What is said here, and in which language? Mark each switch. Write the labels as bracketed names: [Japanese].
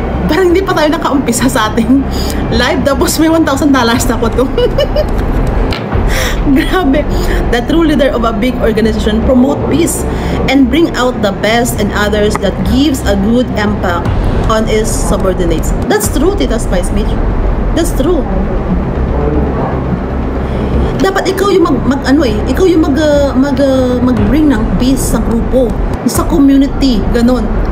[Filipino] Parang hindi pa tayo nakaumpisa sa ating live. Tapos may $1,000 na ako to. Grabe. [English] The true leader of a big organization promote peace and bring out the best in others that gives a good impact on its subordinates. That's true, Tita Spice Mitch. That's true. [Filipino] Dapat ikaw yung ikaw yung mag-bring ng peace sa grupo, sa community, ganun.